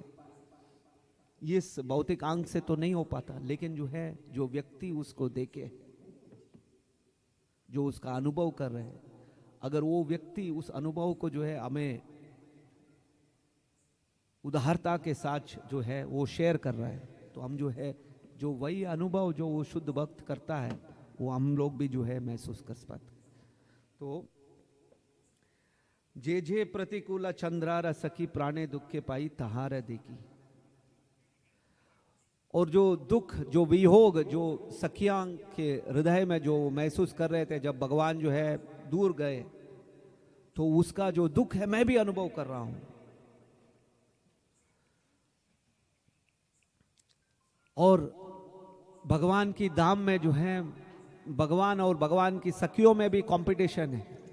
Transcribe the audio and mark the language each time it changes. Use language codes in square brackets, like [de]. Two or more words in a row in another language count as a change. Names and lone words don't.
[hi] ये इस भौतिक आंख से तो नहीं हो पाता, लेकिन जो है जो व्यक्ति उसको देखे, जो उसका अनुभव कर रहे हैं, अगर वो व्यक्ति उस अनुभव को जो है हमें उदारता के साथ जो है वो शेयर कर रहा है, तो हम जो है जो वही अनुभव जो वो शुद्ध भक्त करता है वो हम लोग भी जो है महसूस कर पाते। [bn] तो যে যে প্রতিকূল চন্দ্রার সখী প্রাণে দুখে পাই তাহার দেখি। [hi] और जो दुख, जो वियोग, जो सखियां के हृदय में जो महसूस कर रहे थे जब भगवान जो है दूर गए, तो उसका जो दुख है मैं भी अनुभव कर रहा हूं। और भगवान की धाम में जो है भगवान और भगवान की सखियों में भी कंपटीशन है।